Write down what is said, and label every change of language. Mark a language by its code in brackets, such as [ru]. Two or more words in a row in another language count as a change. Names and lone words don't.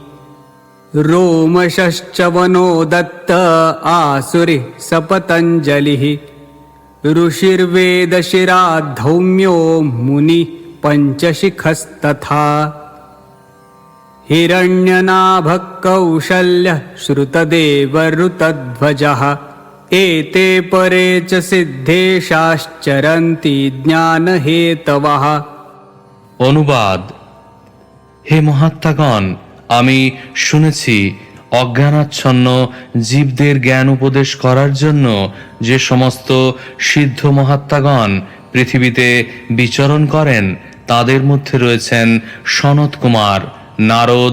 [sa] रोमशश्च वनो दत्त आसुरिः सपतञ्जलिः ऋषिर्वेदशिराद्धौम्यो मुनिः पञ्चशिखस्तथा हिरण्यनाभः कौशल्यः श्रुतदेवऋतध्वजः एते परे च सिद्धेशाश्चरन्ति ज्ञानहेतवः। [bn] অনুবাদ। হে মহাত্মাগণ, আমি শুনেছি অজ্ঞানাচ্ছন্ন জীবদের জ্ঞান উপদেশ করার জন্য যে সমস্ত সিদ্ধ মহাত্মাগণ পৃথিবীতে বিচরণ করেন, তাদের মধ্যে রয়েছেন সনত কুমার, নারদ,